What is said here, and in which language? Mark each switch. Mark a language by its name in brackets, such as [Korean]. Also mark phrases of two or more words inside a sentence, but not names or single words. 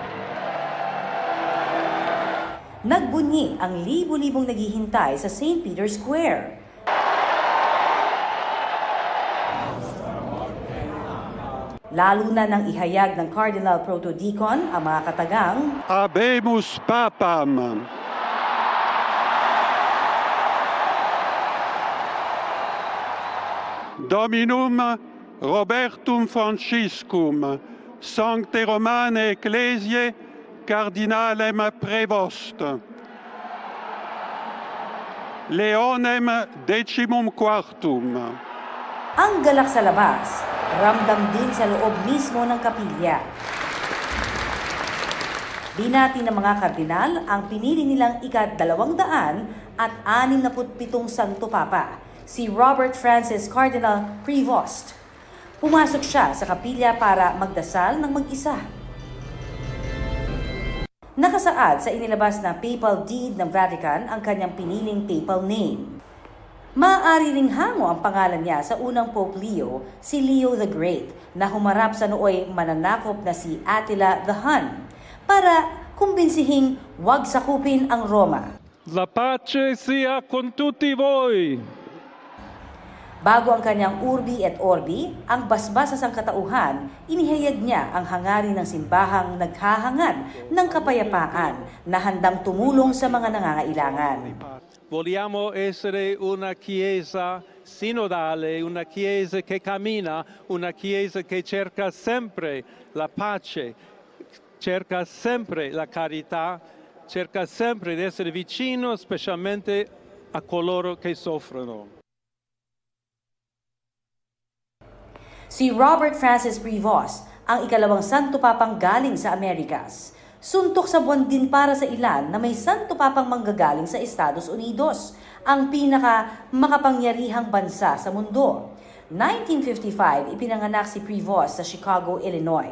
[Filipino] Nagbunyi ang libu-libong naghihintay sa St. Peter's Square. Lalo na nang ihayag ng Cardinal Protodeacon ang mga katagang [Latin] Habemus Papam. Dominum Robertum Franciscum, Sancte Romane Ecclesiae, Cardinalem Prevost. Leonem Decimum Quartum. [Filipino] Ang galak sa labas, ramdam din sa loob mismo ng kapilya. Binati ng mga kardinal ang pinili nilang ika-267 Santo Papa, si Robert Francis Cardinal Prevost. Pumasok siya sa kapilya para magdasal ng mag-isa. Nakasaad sa inilabas na [English] papal deed [Filipino] ng Vatican ang kanyang piniling [English] papal name. [Filipino] Maaari ring hango ang pangalan niya sa unang Pope Leo, si Leo the Great, na humarap sa nooy mananakop na si Attila the Hun, para kumbensihing wag sakupin ang Roma. [Italian] La pace sia con tutti voi. [Filipino] Bago ang kanyang [Latin] Urbi et Orbi, [Filipino] ang basbas sa sangkatauhan, inihayag niya ang hangarin ng simbahang naghahangad ng kapayapaan na handang tumulong sa mga nangangailangan. [Italian] Vogliamo essere una chiesa sinodale, una chiesa che cammina, una chiesa che cerca sempre la pace, cerca sempre la carità, cerca sempre di essere vicino specialmente a coloro che soffrono. [Filipino] Si Robert Francis Prevost, ang ikalawang Santo Papang galing sa Amerikas. Suntok sa buwan din para sa ilan na may Santo Papang manggagaling sa Estados Unidos, ang pinaka makapangyarihang bansa sa mundo. 1955, ipinanganak si Prevost sa Chicago, Illinois.